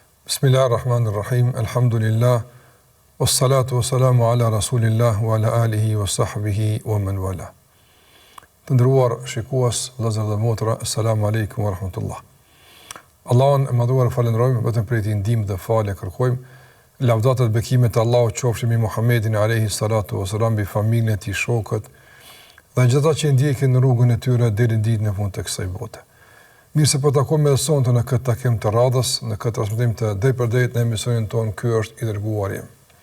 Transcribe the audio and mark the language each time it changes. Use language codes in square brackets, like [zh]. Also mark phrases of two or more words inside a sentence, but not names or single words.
[ar] بسم الله الرحمن الرحيم، الحمد لله، والصلاة والسلام على رسول الله، وعلى آله، وصحبه، ومن والاه. [sq] Të ndëruar shikues, vëllezër dhe motra, [ar] السلام عليكم ورحمة الله. [sq] Allahun e madhuar falenderojmë, vetëm prej tij ndihmë dhe falë kërkojmë. Lavdatat e bekimet e Allahut qofshin mbi Muhammedin [ar] عليه الصلاة والسلام, [sq] mbi familjen e tij, shokët dhe gjithë ata që ndjekin rrugën e tyre deri në ditën e fundit të kësaj bote. Mirë se po takojmë edhe sonte në këtë takim të radhës, në këtë transmetim të drejtpërdrejtë në emisionin tonë Ky është i dërguari im.